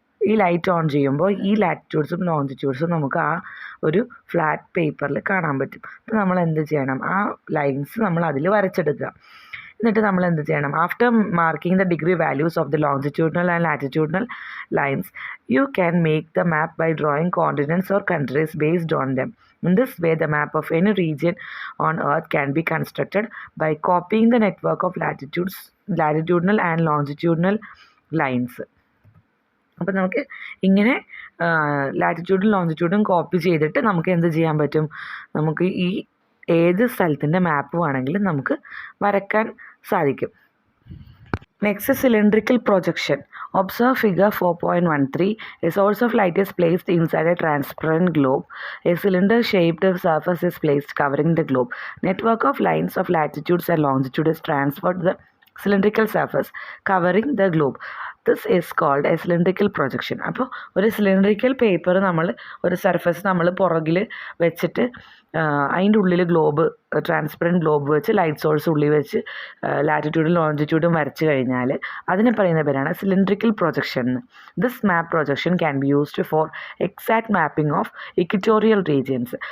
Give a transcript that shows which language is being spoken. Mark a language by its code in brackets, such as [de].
[ml] ഈ light on ചെയ്യുമ്പോൾ ഈ ലാറ്റിറ്റ്യൂഡ്സും ലോഞ്ചിറ്റ്യൂഡ്സും നമുക്ക് ആ ഒരു ഫ്ലാറ്റ് പേപ്പറിൽ കാണാൻ പറ്റും. അപ്പോൾ നമ്മൾ എന്ത് ചെയ്യണം? ആ ലൈൻസ് നമ്മൾ അതിൽ വരച്ചെടുക്കുക. എന്നിട്ട് നമ്മൾ എന്ത് ചെയ്യണം? [en] After marking the degree values of the longitudinal and latitudinal lines, you can make the map by drawing continents or countries based on them. In this way, the map of any region on Earth can be constructed by copying the network of latitudinal and longitudinal lines. [ml] അപ്പോൾ നമുക്ക് ഇങ്ങനെ ലാറ്റിറ്റ്യൂഡും ലോഞ്ചിറ്റ്യൂഡും copy ചെയ്തിട്ട് നമുക്ക് എന്ത് ചെയ്യാൻ പറ്റും? നമുക്ക് ഈ ഏത് സ്ഥലത്തിൻ്റെ മാപ്പ് വേണമെങ്കിലും നമുക്ക് വരയ്ക്കാൻ സാധിക്കും. [en] Next is cylindrical projection. Observe figure 4.13. A source of light is placed inside a transparent globe. A cylinder-shaped surface is placed covering the globe. Network of lines of latitudes and longitude is transferred to the cylindrical surface covering the globe. This is called a cylindrical projection. [ml] അപ്പോൾ ഒരു cylindrical paper നമ്മൾ ഒരു surface നമ്മൾ പുറകിൽ വെച്ചിട്ട് അതിൻ്റെ ഉള്ളിൽ globe transparent globe വെച്ച് ലൈറ്റ് സോഴ്സ് ഉള്ളിൽ വെച്ച് ലാറ്റിറ്റ്യൂഡും ലോഞ്ചിറ്റ്യൂഡും വരച്ച് കഴിഞ്ഞാൽ അതിനെ പറയുന്ന പേരാണ് cylindrical projection. [en] This map projection can be used for exact mapping of equatorial regions.